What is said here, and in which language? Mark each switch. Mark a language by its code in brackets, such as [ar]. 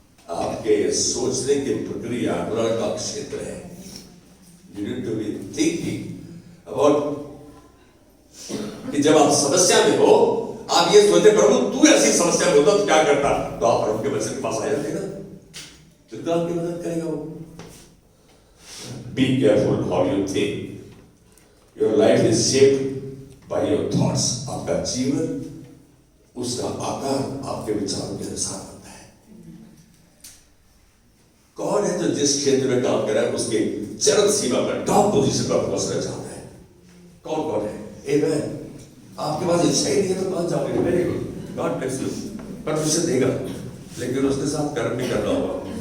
[hi] आपके सोचने की प्रक्रिया रण का क्षेत्र है। [en] You need to be thinking about [hi] कि जब आप समस्या में हो, आप ये सोचते प्रभु तू ऐसी समस्या में होता तो क्या करता, तो आप प्रभु के वचन के पास आ जाते ना, तो आपकी मदद करेगा वो। [en] Be careful how you think. Your life is shaped by your thoughts. [hi] आपका जीवन, उसका आकार आपके विचारों के अनुसार होता है। कौन है जो जिस क्षेत्र में काम कर रहा है उसके चरम सीमा पर, टॉप पोजीशन पर पहुंचना चाहता है? कौन कौन है? आमेन। आपके पास इच्छा ही नहीं है तो कहाँ जाओगे? [en] Very good, God bless you. [hi] परमेश्वर देगा, लेकिन उसके साथ कर्म भी करना होगा।